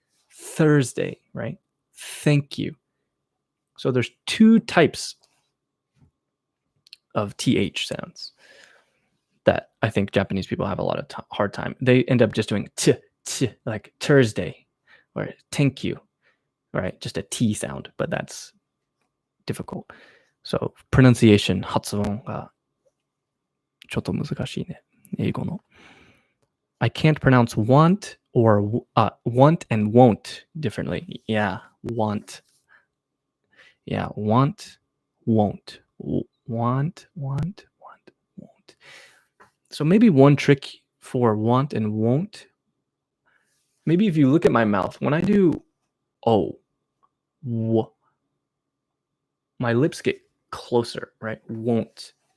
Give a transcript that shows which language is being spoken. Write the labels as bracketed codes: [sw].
[en] Thursday, right? Thank you. So there's two types of th sounds that I think Japanese people have a lot of hard time. They end up just doing t, like Thursday, or thank you, right? Just a T sound, but that's difficult. So pronunciation, [ja] 発音がちょっと難しいね。英語の。 [en] I can't pronounce want or want and won't differently. Yeah, want. Yeah, want, won't. Want, won't. So maybe one trick for want and won't, maybe if you look at my mouth, when I do my lips get closer, right? Won't.